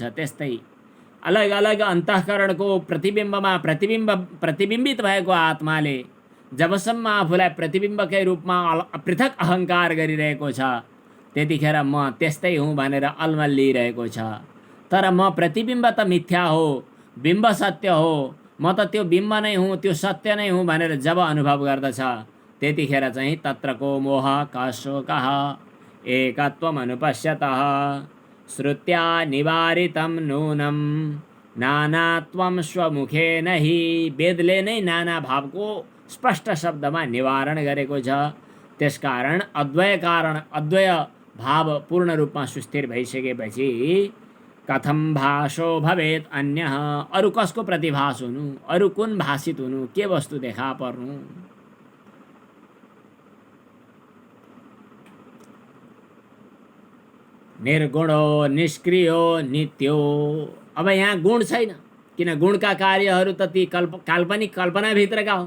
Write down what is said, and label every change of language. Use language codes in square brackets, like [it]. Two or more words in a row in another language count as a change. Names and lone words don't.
[ne] त्यस्तै अलग अलग अन्तःकरणको प्रतिबिम्बमा प्रतिबिम्बित भएको आत्माले जबसम्म आफूलाई प्रतिबिम्बकै रूपमा पृथक अहङ्कार गरिरहेको छ, त्यतिखेर म त्यस्तै हुँ भनेर अल्मलिरहेको छ। तर म प्रतिबिम्ब त मिथ्या हो, बिम्ब सत्य हो, म त त्यो बिम्ब नै हुँ, त्यो सत्य नै हुँ भनेर जब अनुभव गर्दछ, त्यतिखेर चाहिँ [sa] तत्रको मोह कशोकः एकत्वमनुपश्यतः श्रुत्या निवारितं नूनं नानात्वं स्वमुखेन हि। [ne] वेदले नै नाना भावको स्पष्ट शब्दमा निवारण गरेको छ। त्यसकारण अद्वय भाव पूर्ण रूपमा सुस्थिर भइसकेपछि [sa] कथम भाषो भवेत् अन्यः, [ne] अरू कसको प्रतिभास हुनु, अरू कुन भाषित हुनु, के वस्तु देखा पर्नु। [sa] निर्गुणो निष्क्रियो नित्यो। [ne] अब यहाँ गुण छैन, किन गुणका कार्यहरू त ती काल्पनिक कल्पनाभित्रका हो।